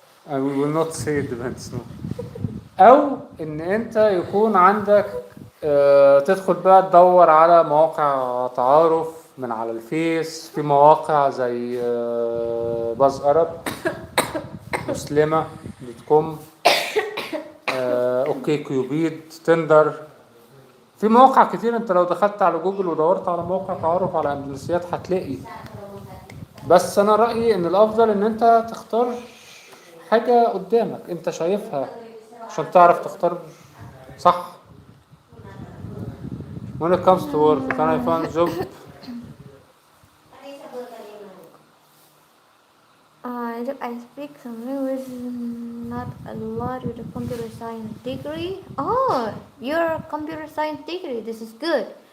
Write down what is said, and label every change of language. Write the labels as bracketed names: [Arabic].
[English] I will not say it depends no. [Arabic] او ان انت يكون عندك تدخل بقى تدور على مواقع تعارف من على الفيس في مواقع زي باز ارب مسلمة .com اوكي كيوبيد تندر في مواقع كتير انت لو دخلت على جوجل ودورت على موقع تعارف على اندونيسيات هتلاقي بس انا رأيي ان الافضل ان انت تختار حاجة قدامك انت شايفها عشان تعرف تختار صح. [English] When it comes to work, can I find job? I speak some language, not a lot with a computer science degree. Oh, your computer science degree, this is good.